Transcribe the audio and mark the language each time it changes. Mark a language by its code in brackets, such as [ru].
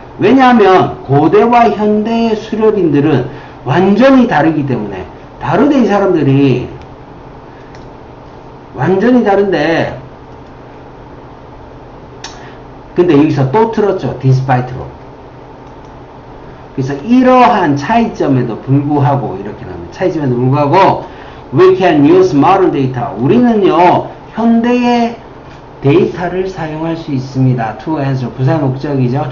[ko] 왜냐하면 고대와 현대의 수렵인들은 완전히 다르기 때문에, 다르대. 이 사람들이 완전히 다른데, 근데 여기서 또 틀었죠. despite로. 그래서 이러한 차이점에도 불구하고 이렇게 나옵니다. 차이점에도 불구하고 [en] we can use modern data. [ko] 우리는요, 현대의 데이터를 사용할 수 있습니다. [en] to answer, [ko] 부사 목적이죠.